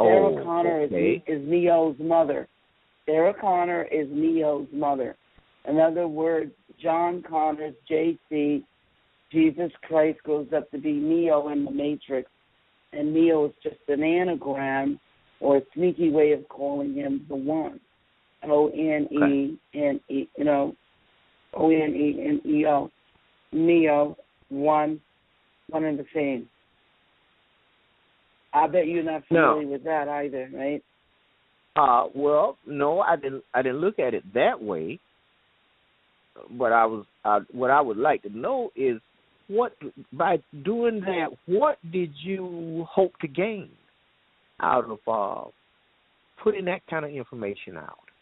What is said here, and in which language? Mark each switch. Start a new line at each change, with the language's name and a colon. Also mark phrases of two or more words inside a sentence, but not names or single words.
English: Sarah Connor is Neo's mother. Sarah Connor is Neo's mother. In other words, John Connor's JC, Jesus Christ, grows up to be Neo in the Matrix, and Neo is just an anagram or a sneaky way of calling him the One. O-N-E-N-E, O-N-E-N-E-O. Neo, one and the same. I bet you're not familiar with that either, right? Well, no, I didn't look at it that way. But what I would like to know is by doing that, what did you hope to gain out of putting that kind of information out?